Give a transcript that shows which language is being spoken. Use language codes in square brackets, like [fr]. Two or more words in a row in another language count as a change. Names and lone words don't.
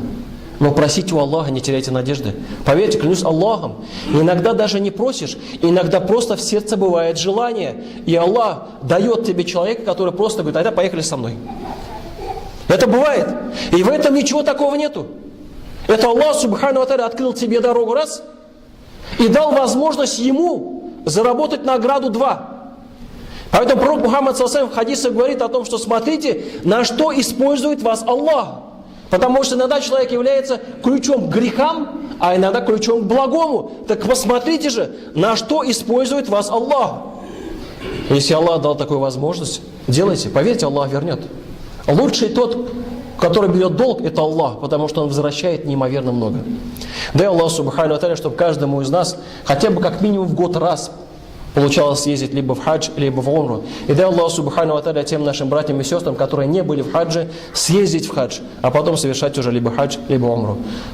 [ru] Но просите у Аллаха, не теряйте надежды. Поверьте, клянусь Аллахом, иногда даже не просишь, иногда просто в сердце бывает желание. И Аллах дает тебе человека, который просто говорит, тогда поехали со мной. Это бывает. И в этом ничего такого нету. Это Аллах, [ar] سبحانه وتعالى, [ru] открыл тебе дорогу раз и дал возможность ему заработать награду 2. Поэтому пророк Мухаммад в хадисе говорит о том, что смотрите, на что использует вас Аллах. Потому что иногда человек является ключом к грехам, а иногда ключом к благому. Так посмотрите же, на что использует вас Аллах. Если Аллах дал такую возможность, делайте, поверьте, Аллах вернет. Лучший тот, который берет долг, это Аллах, потому что Он возвращает неимоверно много. Дай Аллах, [ar] سبحانه وتعالى, [ru] чтобы каждому из нас хотя бы как минимум в год раз получалось съездить либо в хадж, либо в умру. И дай Аллах, [ar] سبحانه وتعالى, [ru] тем нашим братьям и сестрам, которые не были в хадже, съездить в хадж, а потом совершать уже либо хадж, либо умру.